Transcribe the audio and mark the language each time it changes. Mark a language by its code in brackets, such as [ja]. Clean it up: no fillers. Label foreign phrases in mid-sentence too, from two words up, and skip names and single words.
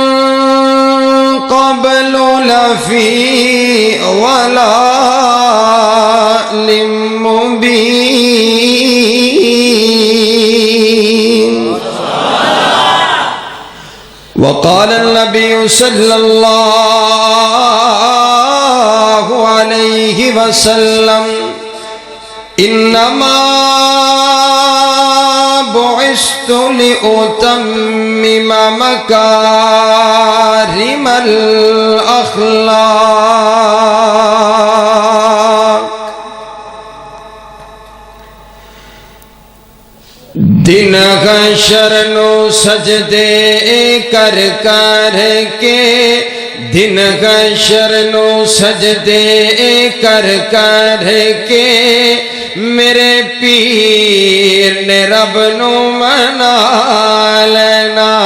[ar] قبل لفي ضلال مبين. وقال النبي صلى الله عليه وسلم إنما بعثت لأتمم مكارم الأخلاق. [pa] دن حشر نوں سجدے کر کر کے، دن حشر نوں سجدے کر کر کے میرے پیر نے رب نوں منا لینا.